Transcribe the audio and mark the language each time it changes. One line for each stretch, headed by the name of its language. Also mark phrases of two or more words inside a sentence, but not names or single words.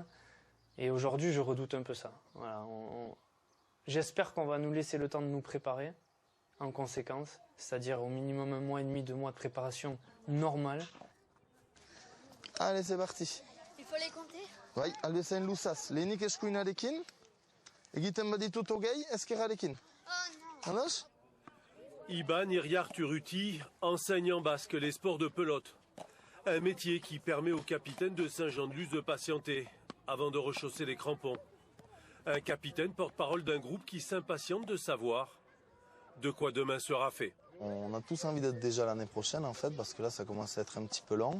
French: Et aujourd'hui, je redoute un peu ça. Voilà, j'espère qu'on va nous laisser le temps de nous préparer en conséquence, c'est-à-dire au minimum 1 mois et demi, 2 mois de préparation normale. Allez, c'est parti. Il faut les compter? Oui, allez, c'est une loussas.
Basque: Lehenik eskuinarekin, egiten baditu hogei, ezkerrarekin.
French: Oh non.
Basque: Ados?
French: Iban Iriarturuti enseigne en basque les sports de pelote. Un métier qui permet au capitaine de Saint-Jean-de-Luz de patienter avant de rechausser les crampons. Un capitaine porte-parole d'un groupe qui s'impatiente de savoir de quoi demain sera fait. On a tous envie d'être déjà l'année prochaine en fait, parce que là ça commence à être un petit peu long.